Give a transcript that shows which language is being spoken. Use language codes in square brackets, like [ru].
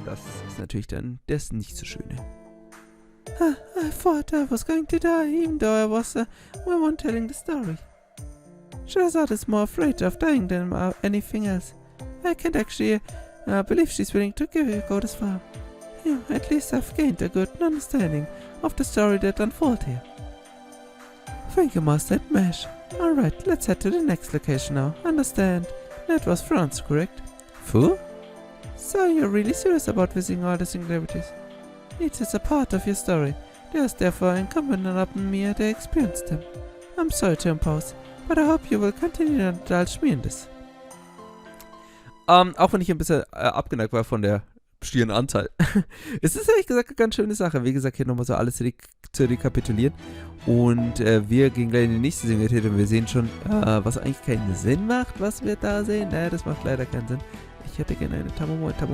[de] Das ist natürlich dann das nicht so Schöne. [en] I thought I was going to die, even though I was the one telling the story. Scheherazade is more afraid of dying than anything else. I can't actually believe she's willing to go this far. Yeah, at least I've gained a good understanding of the story that unfolded here. Thank you, Master and Mesh. Alright, let's head to the next location now. Understand? That was France, correct? Fu? So you're really serious about visiting all the singularities? It is a part of your story. There's therefore incumbent upon me to experience them. I'm sorry to impose, but I hope you will continue to indulge me in this. [de] Auch wenn ich ein bisschen abgeneigt war von der schieren Anzahl. Es ist ehrlich gesagt eine ganz schöne Sache. Wie gesagt, hier nochmal so alles zu rekapitulieren. Und wir gehen gleich in die nächste Singularität und wir sehen schon, was eigentlich keinen Sinn macht, was wir da sehen. Naja, das macht leider keinen Sinn. Ich hätte gerne eine Tamomo.